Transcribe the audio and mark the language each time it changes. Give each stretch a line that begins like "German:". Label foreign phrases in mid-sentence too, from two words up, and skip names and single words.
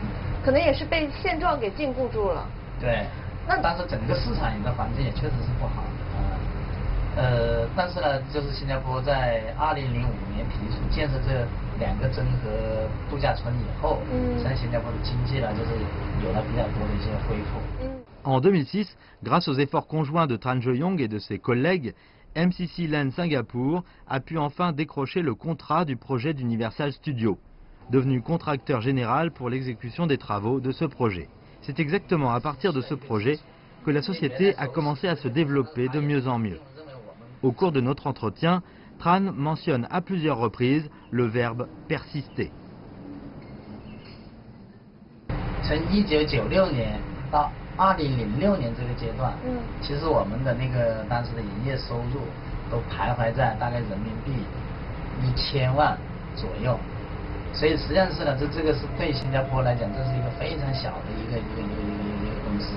Chinese: 可能也是被现状给禁锢住了。对，那当时整个市场的环境也确实是不好。 但是呢，就是新加坡在2005年提出建设这2个真河度假村以后，现在新加坡的经济呢，就是有了比较多的一些恢复。
French: En 2006, grâce aux efforts conjoints de Tran Jeuyong et de ses collègues, MCC Land Singapour a pu enfin décrocher le contrat du projet d'Universal Studios, devenu contracteur général pour l'exécution des travaux de ce projet. C'est exactement à partir de ce projet que la société a commencé à se développer de mieux en mieux. Au cours de notre entretien, Tran mentionne à plusieurs reprises le verbe persister.
Chinese: 从1996年到2006年这个阶段，其实我们的那个当时的营业收入都徘徊在大概人民币1000万左右，所以实际上是呢，这个是对新加坡来讲，这是一个非常小的一个公司，